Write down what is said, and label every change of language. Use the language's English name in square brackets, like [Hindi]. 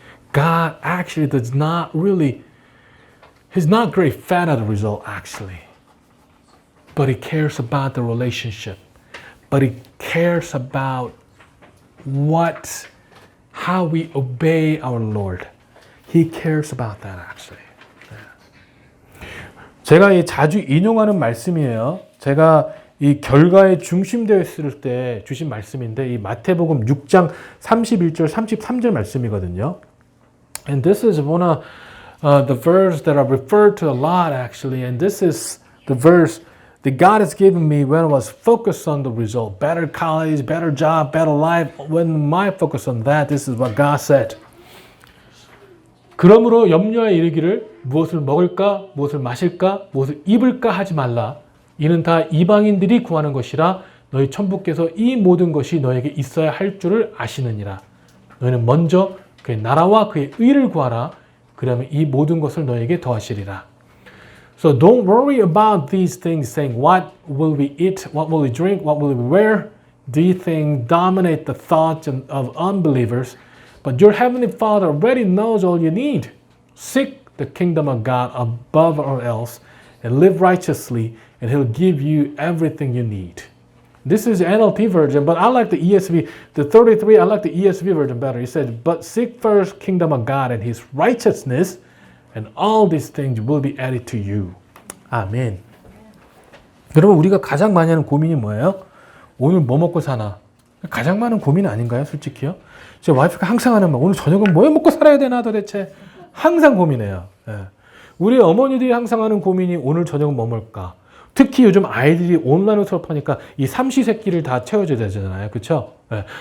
[English] God actually does not really, He's not great fan of the result actually. But He cares about the relationship. But He cares about how we obey our Lord. He cares about that actually. [Korean] 제가 자주 인용하는 말씀이에요. 제가 이 결과에 중심되어 있을 때 주신 말씀인데 이 마태복음 6장 31절 33절 말씀이거든요. [English] And this is one of the verse that I referred to a lot actually. And this is the verse that God has given me when I was focused on the result. Better college, better job, better life. When my focus on that, this is what God said. [Korean] 그러므로 염려에 이르기를 무엇을 먹을까, 무엇을 마실까, 무엇을 입을까 하지 말라. 이는 다 이방인들이 구하는 것이라 너희 천부께서 이 모든 것이 너에게 있어야 할 줄을 아시느니라. 너희는 먼저 그의 나라와 그의 의를 구하라. 그러면 이 모든 것을 너에게 더하시리라. [English] So don't worry about these things saying what will we eat, what will we drink, what will we wear. These things dominate the thoughts of unbelievers. But your heavenly Father already knows all you need. Seek the kingdom of God above all else and live righteously and He'll give you everything you need. This is the NLT version, but I like the ESV. The 33, I like the ESV version better. He said, but seek first kingdom of God and His righteousness, and all these things will be added to you. [Korean] 아멘. 여러분, 우리가 가장 많이 하는 고민이 뭐예요? 오늘 뭐 먹고 사나? 가장 많은 고민 아닌가요? 솔직히요? 제 와이프가 항상 하는 말, 오늘 저녁은 뭐 먹고 살아야 되나 도대체? 항상 고민해요. 예. 우리 어머니들이 항상 하는 고민이 오늘 저녁은 뭐 먹을까? 특히 요즘 아이들이 온라인으로 수업하니까 이 삼시세끼를 다 채워줘야 되잖아요. 그렇죠? 예.